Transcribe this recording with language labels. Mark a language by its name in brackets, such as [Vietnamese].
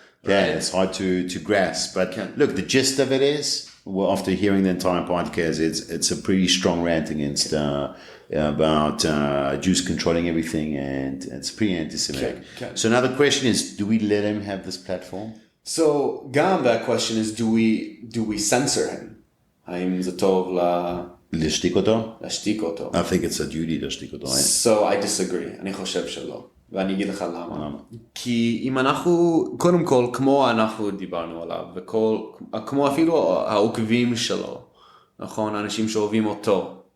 [English] Yeah, it's hard to grasp. But look, the gist of it is, well, after hearing the entire podcast, it's a pretty strong rant against about Jews controlling everything, and it's pretty anti-Semitic. So now the question is, do we let him have this platform? So, גם that question is, do we censor him? [Hebrew] האם זה טוב להשתיק אותו? להשתיק אותו. [English] I think it's a duty [Hebrew] להשתיק אותו. [English] So I disagree. [Hebrew] אני חושב שלא. ואני אגיד לך למה. כי אם אנחנו, קודם כל, כמו אנחנו דיברנו עליו, כמו אפילו העוקבים שלו, נכון? אנשים שאוהבים אותו.